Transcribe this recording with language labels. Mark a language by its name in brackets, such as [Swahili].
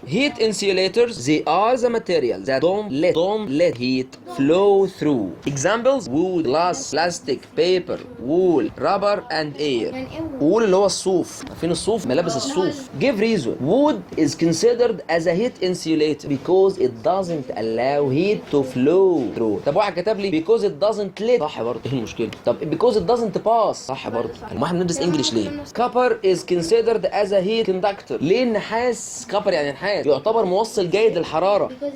[English] heat insulators they are the materials that don't let heat flow through. examples wood, glass, plastic, paper, wool, rubber and air. [Arabic] wool اللي هو الصوف. عارفين الصوف؟ ملابس الصوف. [English] give reason. wood is considered as a heat insulator because it doesn't allow heat to flow through. [Arabic] طب واحد كتب لي [English] because it doesn't let. [Arabic] صح برضه. ايه المشكله؟ طب [English] because it doesn't pass. [Arabic] صح برضه. احنا بندرس انجلش ليه؟ [English] copper is considered as a heat conductor. [Arabic] ليه النحاس؟ كبر يعني نحاس يعتبر موصل جيد للحراره.